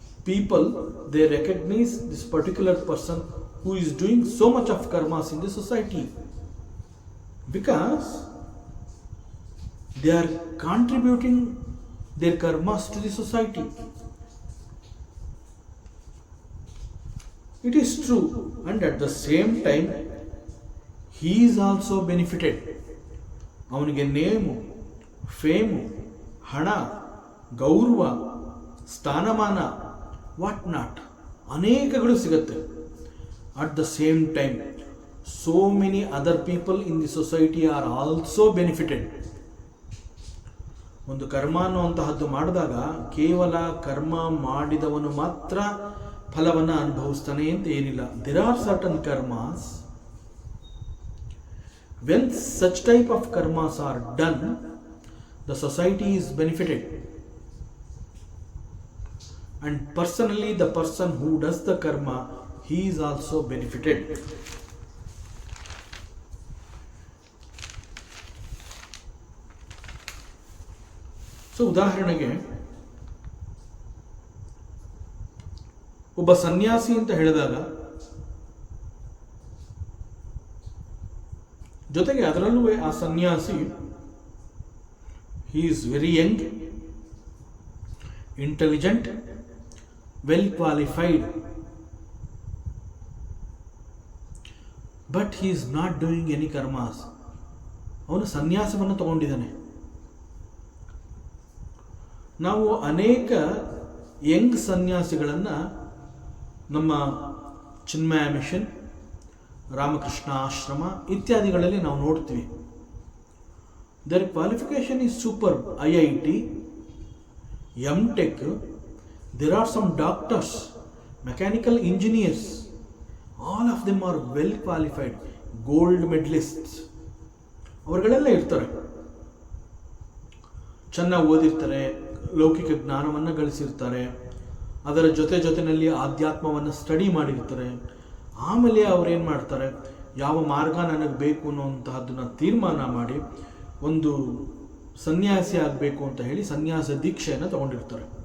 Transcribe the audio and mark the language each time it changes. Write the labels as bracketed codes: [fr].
[en] People they recognise this particular person who is doing so much of karmas in the society because they are contributing their karmas to the society. It is true, and at the same time he is also benefited. [kn] ಅವನಿಗೆ name, fame, ಹಣ, ಗೌರವ, ಸ್ಥಾನಮಾನ, [en] what not [kn] ಅನೇಕಗಳು ಸಿಗುತ್ತೆ. [en] At the same time so many other people in the society are also benefited. [kn] ಒಂದು ಕರ್ಮ ಅನ್ನುವಂತಹದ್ದು ಮಾಡಿದಾಗ ಕೇವಲ ಕರ್ಮ ಮಾಡಿದವನು ಮಾತ್ರ ಫಲವನ್ನು ಅನುಭವಿಸ್ತಾನೆ ಅಂತ ಏನಿಲ್ಲ. [en] There are certain karmas, when such type of karmas are done, the society is benefited and personally the person who does the karma he is also benefited. [kn] So ಉದಾಹರಣೆಗೆ ಒಬ್ಬ ಸನ್ಯಾಸಿ ಅಂತ ಹೇಳಿದಾಗ ಜೊತೆಗೆ ಅದರಲ್ಲೂ ಆ ಸನ್ಯಾಸಿ [en] he is very young, intelligent, well qualified, but he is not doing any karmas. [kn] ಅವನು ಸನ್ಯಾಸವನ್ನು ತಗೊಂಡಿದ್ದಾನೆ. ನಾವು ಅನೇಕ ಯಂಗ್ ಸನ್ಯಾಸಿಗಳನ್ನು ನಮ್ಮ ಚಿನ್ಮಯ ಮಿಷನ್, ರಾಮಕೃಷ್ಣ ಆಶ್ರಮ ಇತ್ಯಾದಿಗಳಲ್ಲಿ ನಾವು ನೋಡ್ತೀವಿ. [en] There qualification is super. IIT, M.Tech, there are some doctors, mechanical engineers, all of them are well qualified, gold medalists. [kn] ಅವರುಗಳೆಲ್ಲ ಇರ್ತಾರೆ, ಚೆನ್ನಾಗಿ ಓದಿರ್ತಾರೆ, ಲೌಕಿಕ ಜ್ಞಾನವನ್ನು ಗಳಿಸಿರ್ತಾರೆ, ಅದರ ಜೊತೆಯಲ್ಲಿ ಆಧ್ಯಾತ್ಮವನ್ನು ಸ್ಟಡಿ ಮಾಡಿರ್ತಾರೆ. ಆಮೇಲೆ ಅವ್ರೇನು ಮಾಡ್ತಾರೆ, ಯಾವ ಮಾರ್ಗ ನನಗೆ ಬೇಕು ಅನ್ನೋಂತಹದ್ದನ್ನು ತೀರ್ಮಾನ ಮಾಡಿ ಒಂದು ಸನ್ಯಾಸಿ ಆಗಬೇಕು ಅಂತ ಹೇಳಿ ಸನ್ಯಾಸ ದೀಕ್ಷೆಯನ್ನು ತಗೊಂಡಿರ್ತಾರೆ.